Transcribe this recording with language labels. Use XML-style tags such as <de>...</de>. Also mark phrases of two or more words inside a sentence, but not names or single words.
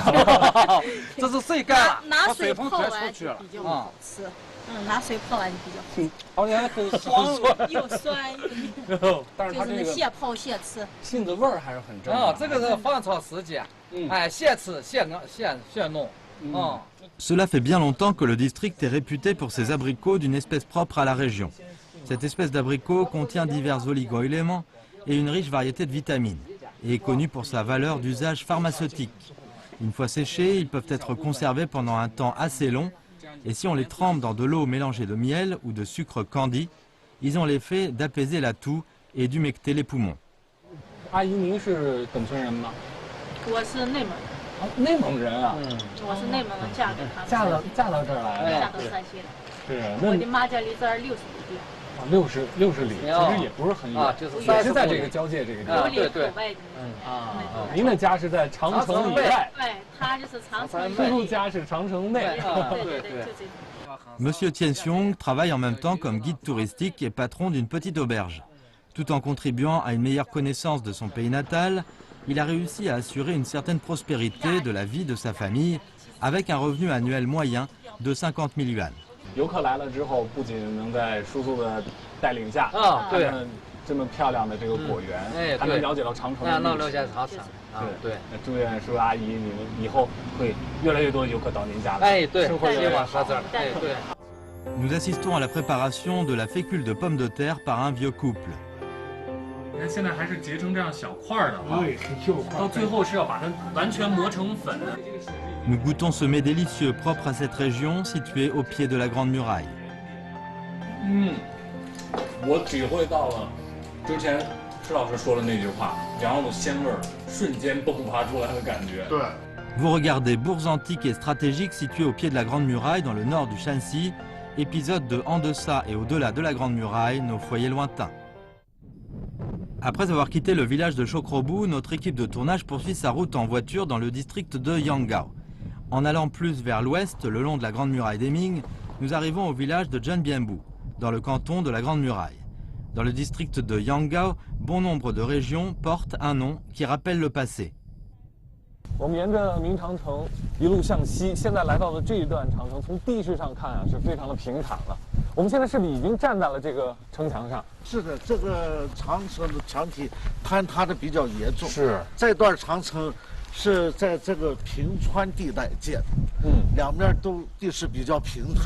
<zh>这是碎干了，拿水泡完就比较好吃。拿水泡完就比较好。而且还很酸，又酸又。但是它这个现泡现吃，杏子味儿还是很正的。这个是放炒时间，现吃现弄。</zh> <fr>Cela fait bien longtemps que le district est réputé pour ses abricots d'une espèce propre à la région. Cette espèce d'abricot contient divers oligo-éléments et une riche variété de vitamines, et est connu pour sa valeur d'usage pharmaceutique. Une fois séchés, ils peuvent être conservés pendant un temps assez long, et si on les trempe dans de l'eau mélangée de miel ou de sucre candi, ils ont l'effet d'apaiser la toux et d'humecter les poumons.</fr> <zh>阿姨，您是本村人吗？我是内蒙人。内蒙人啊？我是内蒙人，嫁给他们。嫁到这儿来了。嫁到山西了。是，我的妈家离这儿60里地。 60里，其实也不是很远，也是在这个交界这个地方。对对。您的家是在长城以外，对，他就是长城。叔叔家是长城内。对，就这种。</zh> <fr>Monsieur Tien Xiong travaille en même temps comme guide touristique et patron d'une petite auberge. Tout en contribuant à une meilleure connaissance de son pays natal, il a réussi à assurer une certaine prospérité de la vie de sa famille avec un revenu annuel moyen de 50 000 yuan.</fr> <zh>游客来了之后，不仅能在叔叔的带领下对，这么漂亮的这个果园，还能了解到长城的历史。对，那祝愿叔叔阿姨你们以后会越来越多的游客到您家来，生活越来越好。对。</zh> <fr>Nous assistons à la préparation de la fécule de pommes de terre par un vieux couple.</fr> <zh>你看现在还是结成这样小块的啊，到最后是要把它完全磨成粉的。</zh> <fr>Nous goûtons ce mets délicieux propre à cette région située au pied de la Grande Muraille.</fr> <zh>我体会到了之前施老师说的那句话，羊肉的鲜味瞬间迸发出来的感觉。对。</zh> <fr>Vous regardez bourgs antiques et stratégiques situés au pied de la Grande Muraille dans le nord du Shanxi, épisode de En deçà et au-delà de la Grande Muraille, nos foyers lointains. Après avoir quitté le village de Chokrobu, notre équipe de tournage poursuit sa route en voiture dans le district de Yangao. En allant plus vers l'ouest, le long de la Grande Muraille des Ming, nous arrivons au village de Zhenbianbu, dans le canton de la Grande Muraille. Dans le district de Yangao, bon nombre de régions portent un nom qui rappelle le passé.</fr> <zh>我们沿着明长城一路向西，现在来到的这一段长城，从地势上看啊，是非常的平坦了。我们现在是不是已经站在了这个城墙上？是的，这个长城的墙体坍塌的比较严重。是，这段长城是在这个平川地带建的，两面都地势比较平坦。</zh>